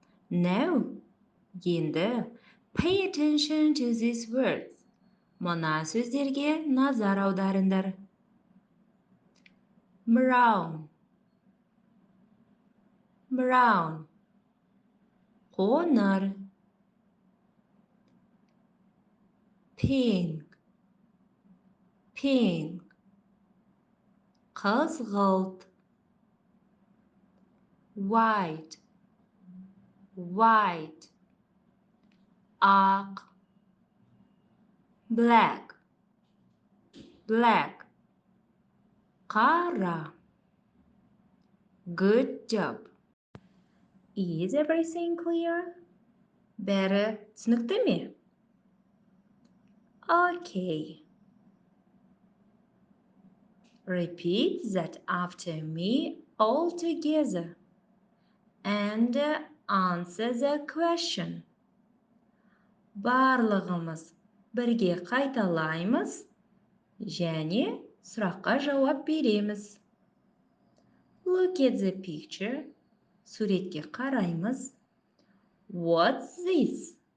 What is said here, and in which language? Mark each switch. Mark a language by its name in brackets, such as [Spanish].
[English] Now, [Kazakh] енді [English] pay attention to these words. [Kazakh] Мына сөздерге назар аударыңдар. [English] Brown. Brown. [Kazakh] Қоңыр. [English] Pink. Pink. [Kazakh] Қызғылт. [English] White. White. [Kazakh] Ақ. [English] Black. Black. [Kazakh] Қара. [English] Good job. Is everything clear? [Kazakh] Бәрі түсінікті ме? [English] Okay. Repeat that after me all together and answer the question. [Kazakh] Барлығымыз бірге қайталаймыз және сұраққа жауап береміз. [English] Look at the picture. [Kazakh] Суретке қараймыз. [English] What's this?